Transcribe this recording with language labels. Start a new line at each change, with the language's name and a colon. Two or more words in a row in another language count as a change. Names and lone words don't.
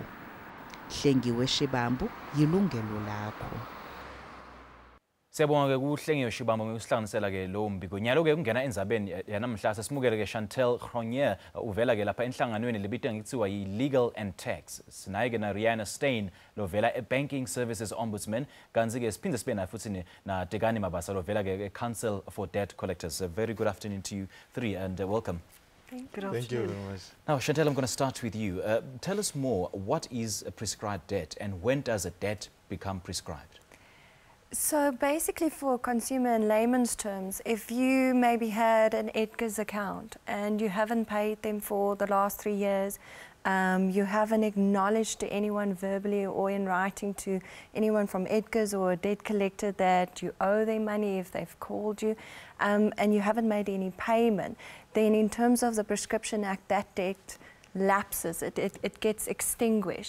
Swati: Hlengiwe Shibambu, Yilungelo Lakho. Siyabonga ke kuhlengiwe Shibambu ngokusihlanganisela ke lo mbiko. Nyalo ke kungena endzabeni yanamhla sesimukele ke Chantel Cronje uvela ke lapha enhlanganweni lebitwa ngithiwa yi-Legal and Tax. Sinaye ke na Rihanna Stein lovela e-Banking Services Ombudsman, kanzi ke siphinde sibe naye futhi na Tekani Mabasa lovela ke Council for Debt Collectors.
English: A very good afternoon to you three and welcome. Thank you very much. Now, Chantel, I'm going to start with you. Tell us more, what is a prescribed debt and when does a debt become prescribed? So basically, for consumer in layman's terms, if you maybe had an Edgar's account and you haven't paid them for the last 3 years, you haven't acknowledged to anyone verbally or in writing to anyone from Edgar's or a debt collector that you owe them money if they've called you, and you haven't made any payment, then in terms of the Prescription Act, that debt lapses, it gets extinguished.